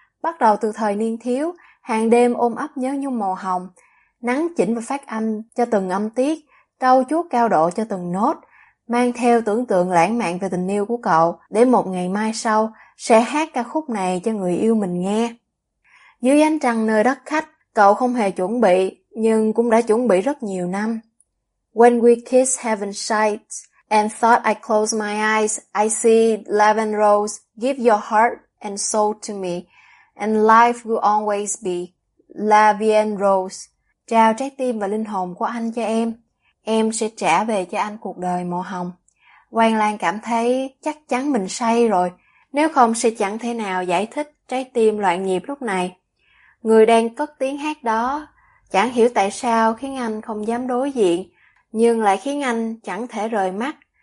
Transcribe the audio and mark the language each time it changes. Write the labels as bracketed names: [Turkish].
[Vietnamese] bắt đầu từ thời niên thiếu, hàng đêm ôm ấp nhớ nhung màu hồng, nắn chỉnh và phát âm cho từng âm tiết, trau chuốt cao độ cho từng nốt, mang theo tưởng tượng lãng mạn về tình yêu của cậu để một ngày mai sau sẽ hát ca khúc này cho người yêu mình nghe. Dưới ánh trăng nơi đất khách, cậu không hề chuẩn bị, nhưng cũng đã chuẩn bị rất nhiều năm. [English] When we kiss heaven shines and thought I close my eyes, I see lavender rose, give your heart and soul to me, and life will always be lavender rose. [Vietnamese] Trao trái tim và linh hồn của anh cho em sẽ trả về cho anh cuộc đời màu hồng. Quang Lan cảm thấy chắc chắn mình say rồi, nếu không sẽ chẳng thể nào giải thích trái tim loạn nhịp lúc này. Người đang cất tiếng hát đó, chẳng hiểu tại sao khiến anh không dám đối diện, nhưng lại khiến anh chẳng thể rời mắt.